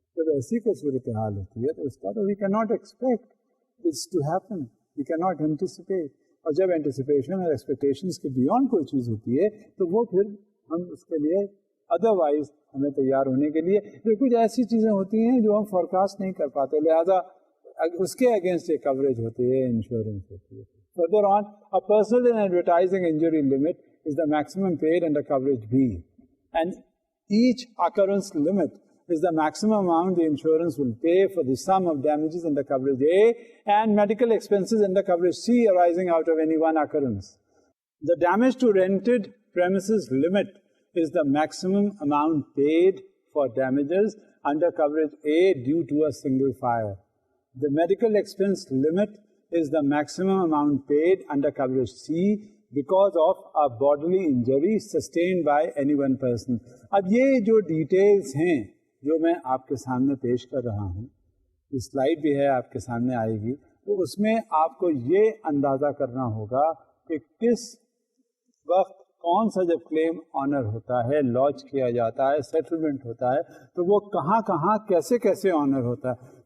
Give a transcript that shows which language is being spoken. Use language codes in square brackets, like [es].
[ur] جب ایسی کوئی صورتحال ہوتی ہے تو اس کا تو [en] We can not expect it's to happen, we can not anticipate. [ur] اور جب اینٹیسپیشن اور ایکسپیکٹیشنس کے بیونڈ کوئی چیز ہوتی ہے تو وہ پھر ہم اس کے لیے ادروائز ہمیں تیار ہونے کے لیے پھر کچھ ایسی چیزیں ہوتی ہیں جو ہم فورکاسٹ نہیں کر پاتے، لہٰذا اس کے اگینسٹ ایک کوریج ہوتی ہے، انشورنس ہوتی ہے. [en] Further on, a personal and advertising injury limit is the maximum paid under coverage B, and each occurrence limit is the maximum amount the insurance will pay for the sum of damages under coverage A and medical expenses under coverage C arising out of any one occurrence. The damage to rented premises limit is the maximum amount paid for damages under coverage A due to a single fire. The medical expense limit is the maximum amount paid under coverage C because of a bodily injury sustained by any one person. [ur] اب یہ جو details ہیں جو میں آپ کے سامنے پیش کر رہا ہوں، یہ سلائڈ بھی ہے آپ کے سامنے آئے گی، تو اس میں آپ کو یہ اندازہ کرنا ہوگا کہ کس وقت کون سا جب کلیم آنر ہوتا ہے، لانچ کیا جاتا ہے، سیٹلمنٹ ہوتا ہے، تو وہ کہاں کہاں کیسے کیسے آنر ہوتا ہے.